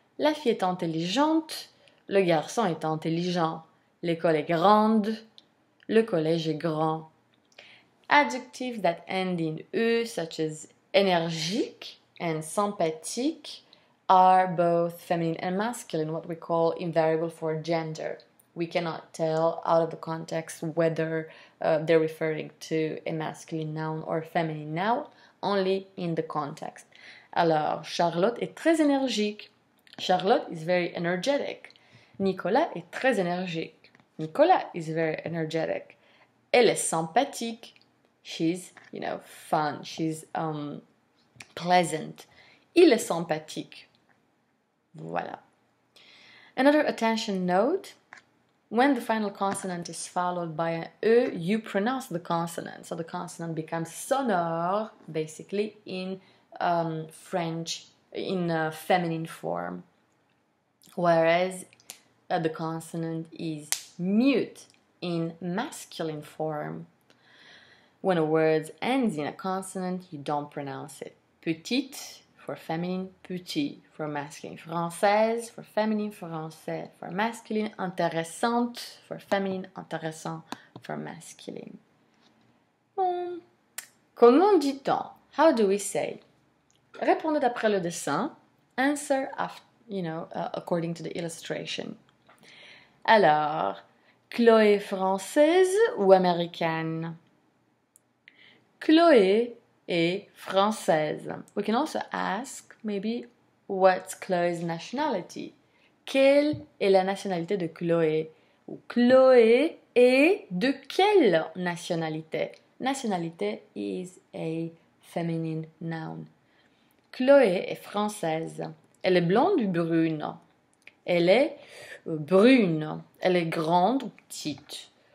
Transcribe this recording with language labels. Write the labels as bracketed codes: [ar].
[fr] La fille est intelligente. Le garçon est intelligent. L'école est grande. Le collège est grand. [en] Adjectives that end in E, such as énergique and sympathique, are both feminine and masculine, what we call invariable for gender. We cannot tell out of the context whether they're referring to a masculine noun or a feminine noun, only in the context. [fr] Alors, Charlotte est très énergique. [en] Charlotte is very energetic. [fr] Nicolas est très énergique. [en] Nicolas is very energetic. [fr] Elle est sympathique. [en] She's, fun. She's pleasant. [fr] Il est sympathique. Voilà. [en] Another attention note. When the final consonant is followed by an E, you pronounce the consonant. So the consonant becomes sonore, basically, in French, in feminine form. Whereas the consonant is mute in masculine form. When a word ends in a consonant, you don't pronounce it. Petite, for feminine, petit for masculine, française for feminine, français for masculine, intéressante for feminine, intéressant for masculine. [fr] Comment dit-on? [en] How do we say? [fr] Répondez d'après le dessin. [en] Answer after, according to the illustration. [fr] Alors, Chloé française ou américaine? Chloé est française. [en] We can also ask, maybe, what's Chloé's nationality? [fr] Quelle est la nationalité de Chloé? Ou Chloé est de quelle nationalité? [en] Nationalité is a feminine noun. [fr] Chloé est française. Elle est blonde ou brune? Elle est brune. Elle est grande ou petite?